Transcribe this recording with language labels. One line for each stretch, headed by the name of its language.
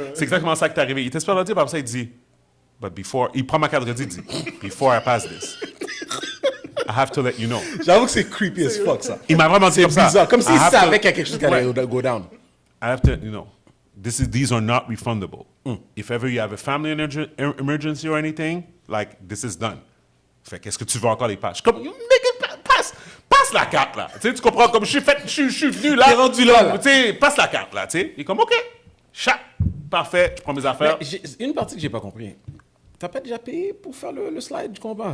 French: C'est exactement ça qui est arrivé. Il était super gentil, puis après ça, il dit,
English: but before,
French: il prend ma carte de crédit, il dit,
English: before I pass this, I have to let you know.
French: J'avoue que c'est
English: creepy as fuck,
French: ça. Il m'a vraiment dit C'est comme ça. bizarre. Comme s'il
English: I have to-
French: savait qu'il y a quelque chose qui allait Ouais.
English: go down. I have to, these are not refundable. If ever you have a family emergency or anything, like, this is done.
French: Fait qu'est-ce que tu veux encore les patchs? Comme, nigga, passe la carte, là. Tu sais, tu comprends? Comme, je suis venu là. T'es rendu là, là. Tu sais, passe la carte, là, tu sais. Il est comme, OK, chat, parfait, je prends mes affaires. Mais une partie que j'ai pas compris. T'as pas déjà payé pour faire le slide, je comprends.